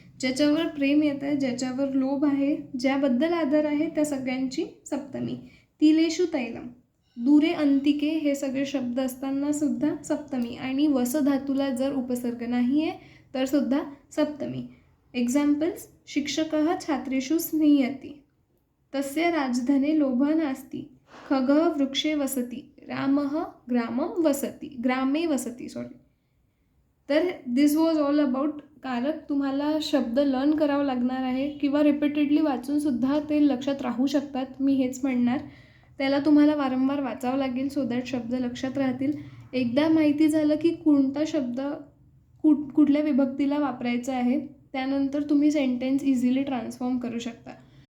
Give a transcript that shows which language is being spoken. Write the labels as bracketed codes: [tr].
[mr] ज्याच्यावर प्रेम येतं आहे, ज्याच्यावर लोभ आहे, ज्याबद्दल आदर आहे, त्या सगळ्यांची सप्तमी. [sa] तिलेषु तैलम. [mr] दुरे, अंतिके हे सगळे शब्द असताना सुद्धा सप्तमी. आणि वस धातूला जर उपसर्ग नाही आहे तर सुद्धा सप्तमी. [en] Examples. [sa] शिक्षकः छात्रेषु स्निह्यति. तस्य राजधने लोभ नास्ति. खगः वृक्षे वसति. रामः ग्रामं वसति, ग्रामे वसति. [en] तर this was all about कारक. [mr] तुम्हाला शब्द लर्न करावं लागणार आहे किंवा रिपीटेडली वाचूनसुद्धा ते लक्षात राहू शकतात, मी हेच म्हणणार. त्याला तुम्हाला वारंवार वाचावं लागेल [en] so that [mr] शब्द लक्षात राहतील. एकदा माहिती झालं की कोणता शब्द कुठल्या विभक्तीला वापरायचा आहे, त्यानंतर तुम्ही सेंटेन्स इझिली ट्रान्सफॉर्म करू शकता.